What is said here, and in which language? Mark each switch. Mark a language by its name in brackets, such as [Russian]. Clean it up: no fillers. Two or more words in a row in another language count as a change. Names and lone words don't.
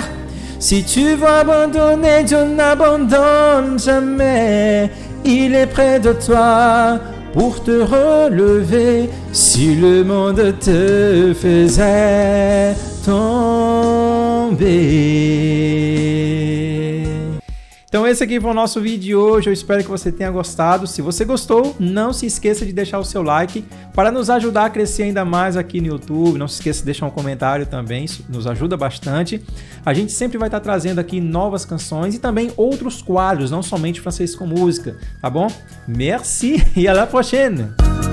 [French] Si tu veux abandonner, Dieu n'abandonne jamais. Il est près de toi pour te relever si le monde te faisait tomber. [Portuguese] Então esse aqui foi o nosso vídeo de hoje, eu espero que você tenha gostado. Se você gostou, não se esqueça de deixar o seu like para nos ajudar a crescer ainda mais aqui no YouTube. Não se esqueça de deixar um comentário também, isso nos ajuda bastante. A gente sempre vai estar trazendo aqui novas canções e também outros quadros, não somente francês com música, tá bom? [French] Merci e à la prochaine!